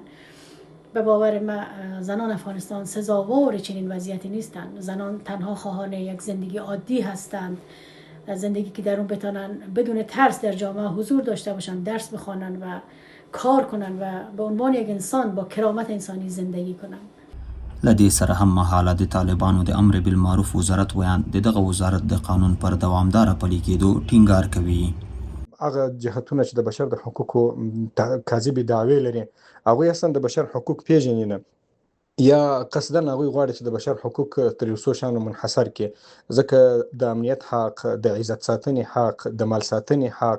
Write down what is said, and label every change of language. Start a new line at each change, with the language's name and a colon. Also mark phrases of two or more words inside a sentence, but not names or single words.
Persian: به باور ما زنان افغانستان سزاوار چنین وضعیتی نیستند. زنان تنها خواهان یک زندگی عادی هستند، زندگی که در اون بتانن بدون ترس در جامعه حضور داشته باشند، درس بخوانن و کار کنن و به عنوان یک انسان با کرامت انسانی زندگی کنن.
Pashto: له دې سره هم مهاله د طالبانو د امر بالمعروف وزارت ویاند د دغه وزارت د قانون پر دوامداره پلي کېدو ټینګار کوي. هغه جهتونه چې د بشر د حقوقو کاذبې دعوې لري هغوی اصلا د بشر حقوق پیژني نه، یا قصدا هغوی غواړي چې د بشر حقوق تر یو څو شیانو منحصر کړي، ځکه د امنیت حق، د عزت ساتنې حق، د مال ساتنې حق.